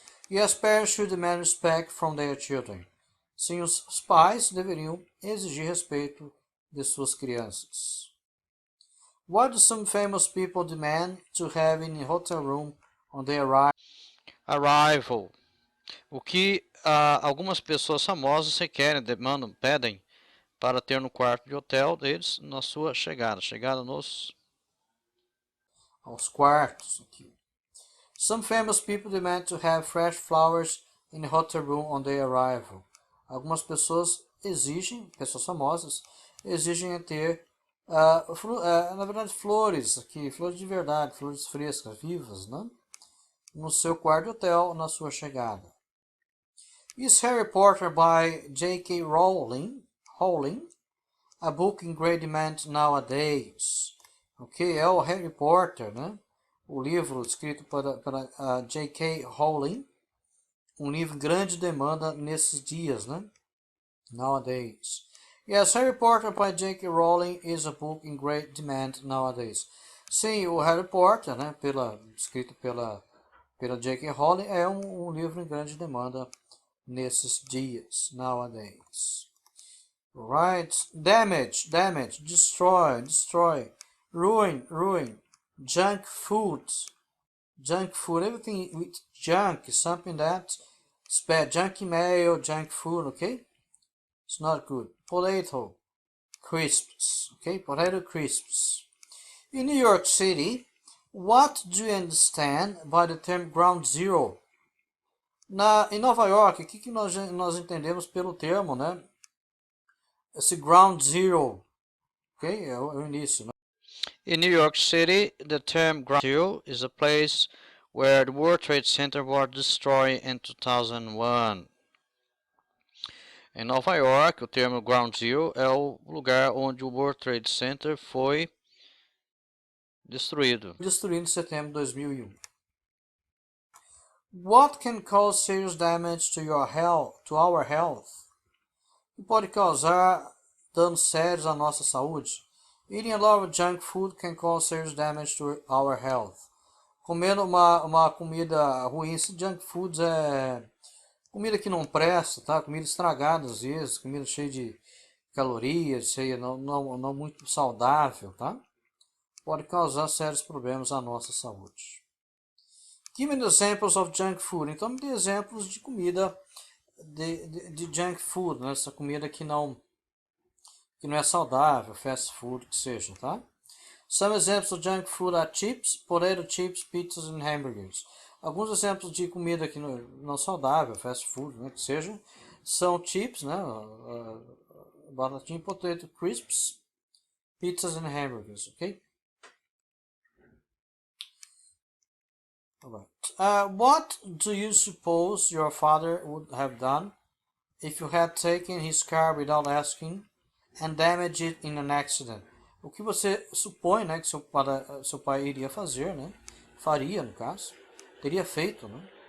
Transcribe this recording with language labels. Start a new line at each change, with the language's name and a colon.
English: Yes, parents should demand respect from their children.
Portuguese: Sim, os pais deveriam exigir respeito de suas crianças.
English: What do some famous people demand to have in a hotel room on their arrival?
Portuguese: O que algumas pessoas famosas requerem, demandam, pedem para ter no quarto de hotel deles na sua chegada. Chegada aos quartos. Aqui.
English: Some famous people demand to have fresh flowers in the hotel room on their arrival.
Portuguese: Algumas pessoas exigem, pessoas famosas, exigem ter, na verdade, flores aqui, flores de verdade, flores frescas, vivas, né? No seu quarto de hotel, na sua chegada.
English: Is Harry Potter by J.K. Rowling a book in great demand nowadays?
Portuguese: Ok, é o Harry Potter, né? O livro escrito para J.K. Rowling, um livro em grande demanda nesses dias, né?
English: Nowadays. Yes, Harry Potter by J.K. Rowling is a book in great demand nowadays.
Portuguese: Sim, o Harry Potter, né? Escrito pela J.K. Rowling, é um livro em grande demanda nesses dias, nowadays.
English: Right? Damage, destroy, ruin, junk food, everything with junk, something that's bad, junk mail, junk food, okay? It's not good. Potato crisps, okay? Potato crisps. In New York City, what do you understand by the term ground zero?
Portuguese: Em Nova York, o que nós entendemos pelo termo, né? Esse ground zero, ok? É o início, né?
English: In New York City, the term ground zero is a place where the World Trade Center was destroyed in 2001.
Portuguese: Em Nova York, o termo ground zero é o lugar onde o World Trade Center foi destruído. Destruído em setembro de 2001.
English: What can cause serious damage to our health?
Portuguese: O que pode causar danos sérios à nossa saúde?
English: Eating a lot of junk food can cause serious damage to our health.
Portuguese: Comendo uma comida ruim, esse junk food é comida que não presta, tá? Comida estragada às vezes, comida cheia de calorias, cheia não muito saudável, tá? Pode causar sérios problemas à nossa saúde.
English: Give me examples of junk food.
Portuguese: Então me dê exemplos de comida de junk food, né? Essa comida que não é saudável, fast food, que seja, tá?
English: Some examples of junk food are chips, potato chips, pizzas and hamburgers.
Portuguese: Alguns exemplos de comida que não saudável, fast food, né, que seja, são chips, né, batatinha,
English: potato crisps, pizzas and hamburgers,
Portuguese: ok?
English: Alright. What do you suppose your father would have done if you had taken his car without asking and damaged it in an accident?
Portuguese: O que você supõe, né, que seu pai iria fazer, né? Faria, no caso. Teria feito, né?